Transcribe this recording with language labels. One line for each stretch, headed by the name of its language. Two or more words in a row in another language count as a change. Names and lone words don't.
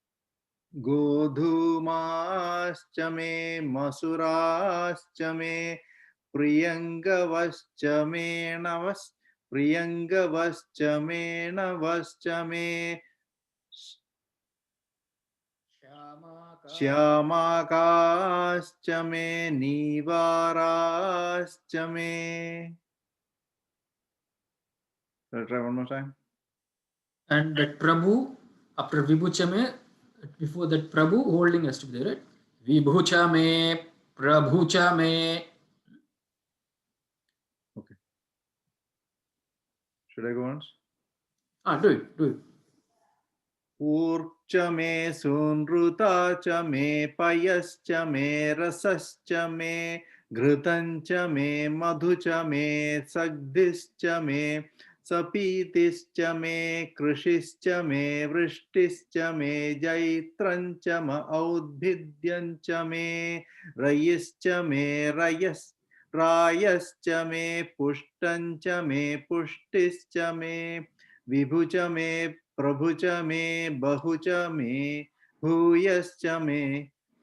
Sanskrit: गोधूमाश्च मे मसुराश्च मे प्रियंगवश्च मे नवश्च मे श्यामाकाश्च मे नीवाराश्च मे.
English: Shall I try one more time? And that Prabhu, after Vibhuchame, before that Prabhu, holding has to be there, right?
Sanskrit: विभुचमे, प्रभुचमे.
English: Okay. Should I go once? Do it.
Sanskrit: ऊर्क्च मे सूनृता च मे पयश्च मे रसश्च मे घृतंच मे मधुच मे सग्धिश्च मे सपीतिश्च मे कृषिश्च मे वृष्टिश्च मे जैत्रंच म औद्भिद्यंच मे रयिश्च मे रायश्च मे पुष्टंच मे पुष्टिश्च मे विभुच मे प्रभुच मे बहुच मे भूयश्च मे